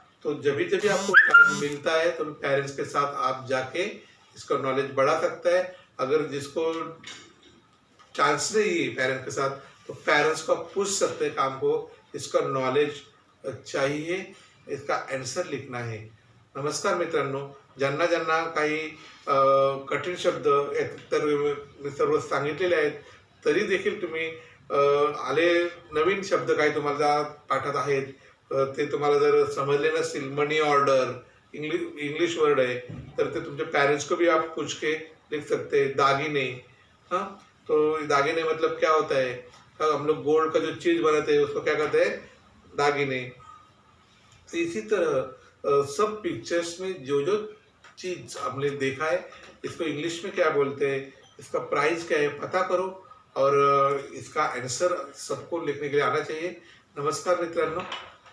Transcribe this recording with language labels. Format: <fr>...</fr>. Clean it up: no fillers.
<hi>तो जब भी आपको टाइम मिलता है तो पेरेंट्स के साथ आप जाके इसका नॉलेज बढ़ा सकता है। अगर जिसको चांस नहीं है पेरेंट्स के साथ तो पेरेंट्स को पूछ सकते हैं काम को, इसका नॉलेज चाहिए इसका आंसर लिखना है।</hi> <mr>नमस्कार मित्रांनो, ज्यांना ज्यांना काही कठीण शब्द तर मी सर्व सांगितलेले आहेत, तरी देखील तुम्ही आले नवीन शब्द काही तुम्हाला पाठात आहेत, ते तुम्हाला जर समजले नसतील,</mr> <hi>मनी ऑर्डर इंग्लिश वर्ड है,</hi> <mr>तर ते तुमचे</mr> <hi>पेरेंट्स को भी आप पूछ के लिख सकते हैं। दागिने, हाँ, तो दागिने मतलब क्या होता है? हम लोग गोल्ड का जो चीज बनाते हैं उसको क्या कहते हैं? दागिने। तो इसी तरह सब पिक्चर्स में जो जो चीज हमने देखा है, इसको इंग्लिश में क्या बोलते हैं, इसका प्राइस क्या है, पता करो और इसका आंसर सबको लिखने के लिए आना चाहिए।</hi> <mr>नमस्कार मित्रांनो।</mr>